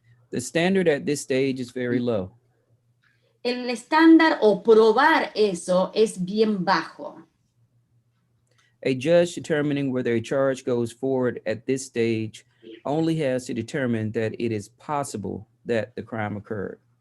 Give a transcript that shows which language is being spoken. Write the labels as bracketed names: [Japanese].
[English] The standard at this stage is very low. [Spanish] El estándar o probar eso es bien bajo. [English] A judge determining whether a charge goes forward at this stage only has to determine that it is possible that the crime occurred.